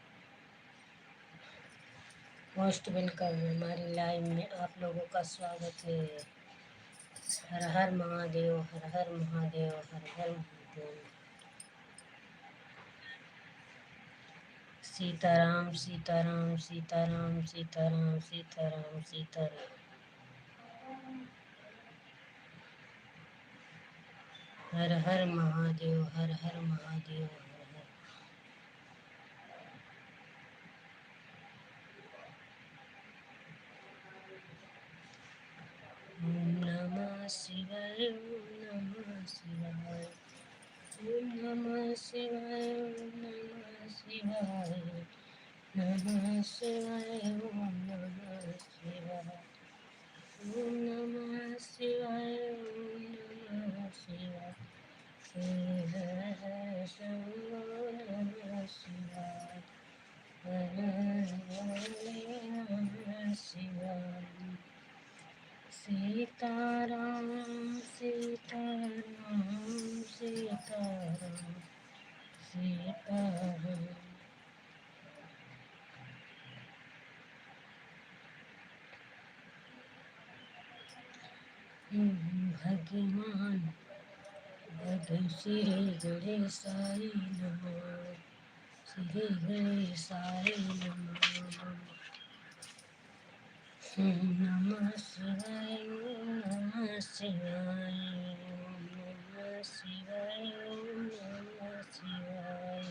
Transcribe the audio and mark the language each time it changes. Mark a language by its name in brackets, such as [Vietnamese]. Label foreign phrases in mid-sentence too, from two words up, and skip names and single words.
[English] Most welcome, [Hindi] हमारी लाइव में आप लोगों का स्वागत है। हर हर महादेव, हर हर महादेव, हर हर महादेव। सीताराम सीताराम सीताराम सीताराम सीताराम सीताराम। हर हर महादेव, हर हर महादेव, हर हर। [Sanskrit] ओम नमः शिवाय, ओम नमः शिवाय, ओम नमः शिवाय, ओम नमः शिवाय, नमः शिवाय, ओम नमः शिवाय, ओम नमः शिवाय, ओम नमः शिवाय। श्री हर हर शंभो नमः शिवाय, हर हर भोले नमः शिवाय। [Hindi] सीताराम सीताराम सीताराम सीताराम। [Sanskrit] भगवान भग श्री गणेशाय नमः, श्री गणेशाय नमः। नमः शिवाय, नमः शिवाय, नमः शिवाय, नमः शिवाय।